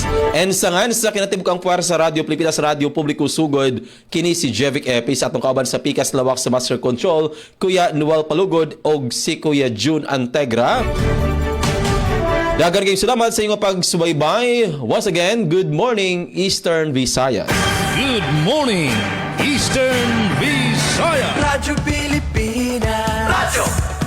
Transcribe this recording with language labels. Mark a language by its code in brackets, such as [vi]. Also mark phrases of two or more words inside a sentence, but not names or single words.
[ceb] And sangan sa kinatibukang puwar sa Radyo Pilipinas, Radyo Publiko Sugod, kini si Jevic Epi sa atong kauban sa Pikas Lawak sa Master Control, Kuya Noel Palugod o si Kuya June Antegra. Dagan kayong salamat sa inyong pagsubaybay. [en] Once again, good morning, Eastern Visayas. Good morning, Eastern Visayas. Radyo Pilipinas. Radyo